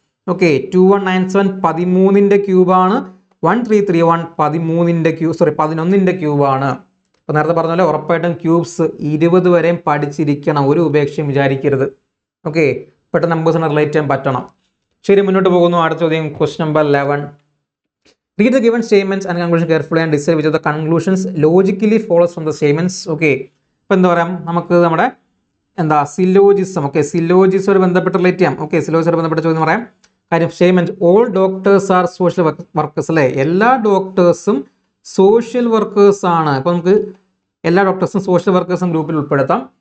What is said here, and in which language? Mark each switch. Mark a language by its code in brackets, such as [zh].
[ml] Okay, 2197 13ന്റെ ക്യൂബാണ്. 1331 11ന്റെ ക്യൂബാണ്. അപ്പോൾ നേരത്തെ പറഞ്ഞ പോലെ ഉറപ്പായിട്ടും ക്യൂബ്സ് 20 വരെയും പഠിച്ചിരിക്കണം. ഒരു ഉപേക്ഷയും വിചാരിക്കരുത്. ഓക്കെ, പെട്ടെന്ന് നമ്പേഴ്സിനെ റിലേറ്റ് ചെയ്യാൻ പറ്റണം. ശരി, മുന്നോട്ട് പോകുന്നു. അടുത്ത ചോദ്യം. Question number 11. [en] Read the given statements and conclusion carefully and decide which of the conclusions logically follows from the statements. [ml] Okay, ഇപ്പോൾ എന്താ പറയാം? നമുക്ക് നമ്മുടെ സിലോജിസം. ഓക്കെ, സിലോജിസോട് ബന്ധപ്പെട്ട് റിലേറ്റ് ചെയ്യാം. ഓക്കെ, സിലോജിസോട് ബന്ധപ്പെട്ട ചോദ്യം പറയാം. കാര്യം statement [en] all doctors are social workers [ml] അല്ലേ? എല്ലാ ഡോക്ടേഴ്സും സോഷ്യൽ വർക്കേഴ്സ് ആണ്. അപ്പോൾ നമുക്ക് എല്ലാ ഡോക്ടേഴ്സും സോഷ്യൽ വർക്കേഴ്സും ഗ്രൂപ്പിൽ ഉൾപ്പെടുത്താം.